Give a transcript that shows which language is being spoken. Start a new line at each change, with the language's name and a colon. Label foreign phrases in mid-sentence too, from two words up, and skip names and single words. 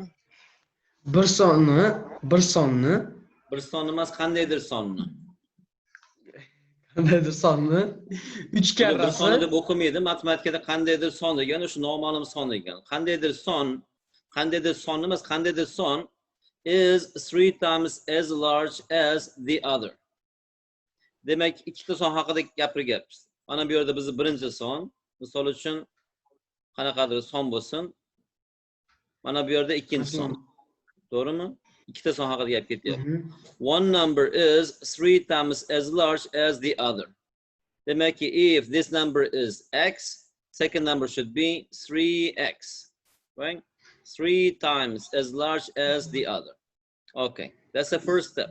Uzbek: Bir sonni emas, qandaydir sonni. 3 karrasi. Bir sonni deb o'qimaydi, matematikada qandaydir son degani o'sha noma'lum son ekan. Qandaydir son emas, qandaydir son
English: is 3 times as large as the other.
Uzbek: Demak, ikkita son haqida gapiryapmiz. Mana bu yerda bizni birinchi son, misol uchun qanaqadir son bo'lsin. Mana bu yerda ikkinchi son. To'g'rimi? Ikkita son haqida gap ketyapti.
English: One number is 3 times as large as the other. Demak, if this number is x, second number should be 3x. right? 3 times as large as the other. Okay, that's the first step.